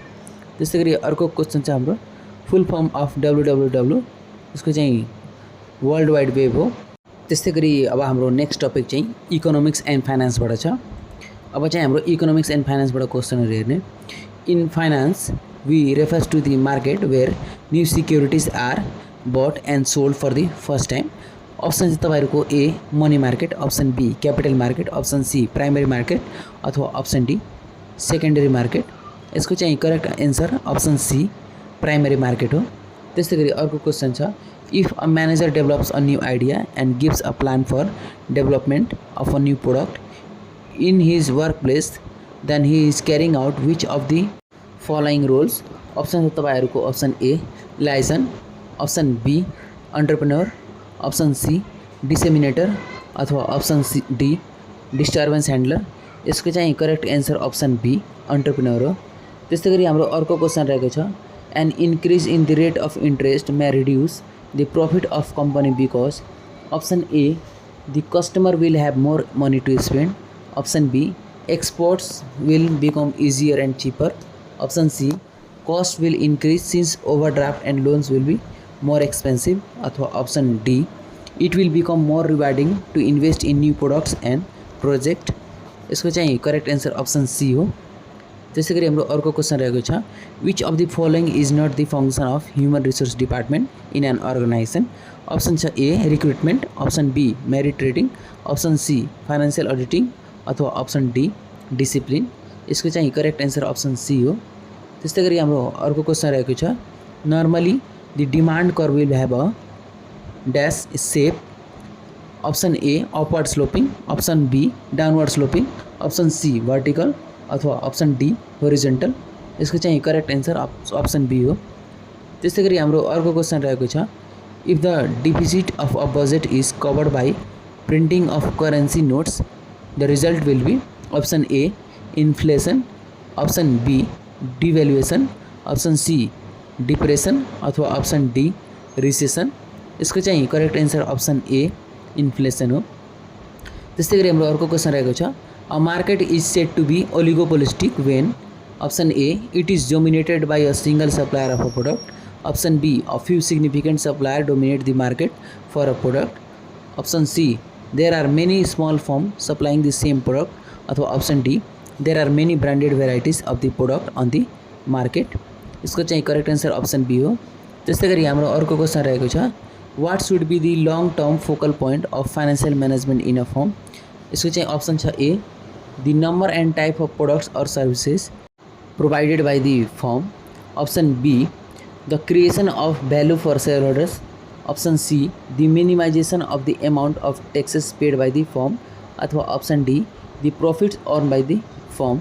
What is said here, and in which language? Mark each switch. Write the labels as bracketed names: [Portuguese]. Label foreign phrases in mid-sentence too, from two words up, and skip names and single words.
[Nepali] त्यस्तै गरी अर्को क्वेसन छ हाम्रो [English] full form of WWW, [Nepali] यसको चाहिँ [English] world wide web [Nepali] हो। त्यस्तै गरी अब हाम्रो [English] next topic [Nepali] चाहिँ [English] economics and financeबाट [Nepali] छ। अब चाहिँ हाम्रो [English] economics and financeबाट questionsहरु हेर्ने in finance we refers to the market where new securities are bought and sold for the first time. अप्सन [Nepali] चाहिँ तपाईहरुको [English] A money market, option B capital market, option C primary market अथवा option D secondary market. [Nepali] यसको चाहिँ [English] correct answer option C primary market हो। [Nepali] त्यस्तै गरी अर्को क्वेसन छ [English] if a manager develops a new idea and gives a plan for development of a new product in his work place then he is carrying out which of the following roles. अप्सन तपाईहरुको option A liaison, option B entrepreneur, option C disseminator अथवा option C D disturbance handler. [Nepali] यसको चाहिँ [English] correct answer option B entrepreneur हो। [Nepali] त्यस्तै गरी हाम्रो अर्को क्वेसन रहेको छ [English] an increase in the rate of interest may reduce the profit of company because. option A the customer will have more money to spend, option B exports will become easier and cheaper, option C cost will increase since overdraft and loans will be more expensive, अथवा option D it will become more rewarding to invest in new products and project। [Nepali] यसको चाहिँ [English] correct answer option C [Nepali] हो। त्यसै गरी हाम्रो अर्को क्वेसन रहेको छ [English] which of the following is not the function of human resource department in an organisation. अप्सन छ A recruitment, option B merit rating, option C financial auditing अथवा option D discipline. [Nepali] यसको चाहिँ [English] correct answer option C हो। [Nepali] त्यस्तै गरी हाम्रो अर्को क्वेसन रहेको छ [English] normally the demand curve will have a dash shape, option A upward sloping, option B downward sloping, option C vertical अथवा option D horizontal. [Nepali] यसको चाहिँ [English] correct answer option B हो। [Nepali] त्यस्तै गरी हाम्रो अर्को क्वेसन रहेको छ [English] if the deficit of a budget is covered by printing of currency notes the result will be option A inflation, option B devaluation, option C depression अथवा option D recession. [Nepali] यसको चाहिँ [English] correct answer option A inflation हो। [Nepali] त्यस्तै गरी हाम्रो अर्को क्वेसन रहेको छ [English] a market is said to be oligopolistic when. option A it is dominated by a single supplier of a product, option B a few significant supplier dominate the market for a product, option C there are many small firm supplying the same product अथवा option D there are many branded varieties of the product on the market. [Nepali] यसको चाहिँ [English] correct answer option B हो। [Nepali] त्यस्तै गरी हाम्रो अर्को क्वेसन रहेको छ [English] what should be the long term focal point of financial management in a firm. [Nepali] इसको चाहिँ [English] ऑप्शन छ A the number and type of products और services provided by the firm, option B the creation of value for share holders, option C the minimization of the amount of taxes paid by the firm अथवा option D the profits earn by the firm.